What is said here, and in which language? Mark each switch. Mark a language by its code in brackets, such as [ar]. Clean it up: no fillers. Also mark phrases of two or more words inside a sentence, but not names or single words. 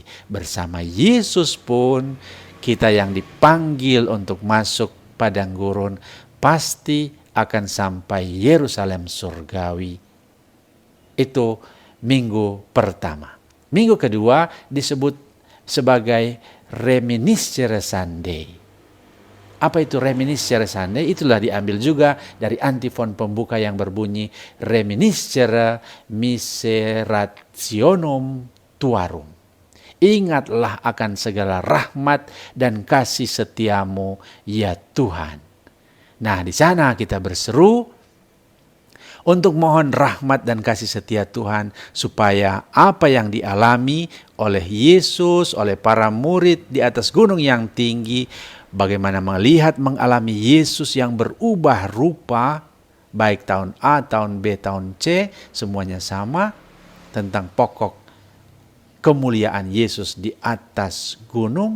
[id] Bersama Yesus pun kita yang dipanggil untuk masuk padang gurun pasti akan sampai Yerusalem surgawi. Itu minggu pertama. Minggu kedua disebut sebagai Reminiscere Sunday. Apa itu reminiscere Sunday? Itulah diambil juga dari antifon pembuka yang berbunyi [la] reminiscere miserationum tuarum. [id] Ingatlah akan segala rahmat dan kasih setiamu ya Tuhan. Nah, di sana kita berseru untuk mohon rahmat dan kasih setia Tuhan supaya apa yang dialami oleh Yesus, oleh para murid di atas gunung yang tinggi, bagaimana melihat mengalami Yesus yang berubah rupa, baik tahun A, tahun B, tahun C, semuanya sama tentang pokok kemuliaan Yesus di atas gunung.